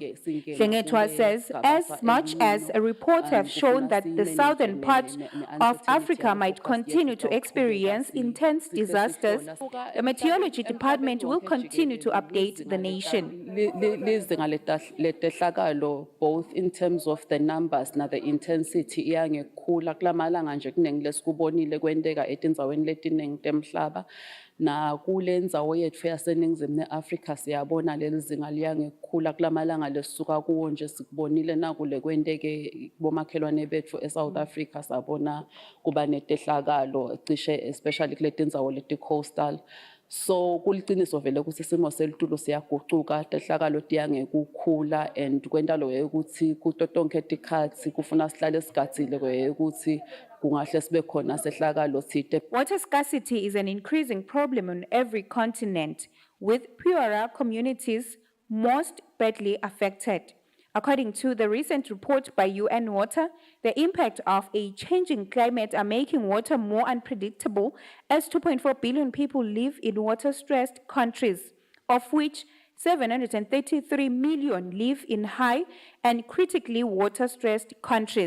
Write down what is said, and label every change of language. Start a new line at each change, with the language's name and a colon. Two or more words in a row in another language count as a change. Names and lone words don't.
English: Nhlengetwa says as much as reports have shown that the southern part of Africa might continue to experience intense disasters, the Meteorology Department will continue to update the nation. Both in terms of the numbers and the intensity
Swati: iyangekhula kulamalanga nje kuningi lesikubonile kwenteka etindzaweni letiningi temhlaba na kule ndzawo yethu yaseningizimu neAfrika siyabona leli zinga liyangekhula kulamalanga lesisuka kuwo nje sikubonile nakule kwenteke bomakhelwane bethu eSouth Africa sabona kuba netehlakalo cishe especially kule tindzawo leti coastal. So kuliciniso vele ukuthi isimo selitulo siyagucuka tehlakalo tiyangekukhula and kwentalo ukuthi kuto tonke tikhathi kufuna sihlale sigatsile ukuthi kungahle sibe khona sehlakalo thite.
English: Water scarcity is an increasing problem on every continent, with poorer communities most badly affected. According to the recent report by UN Water, the impact of a changing climate are making water more unpredictable, as 2.4 billion people live in water-stressed countries, of which 733 million live in high and critically water-stressed countries.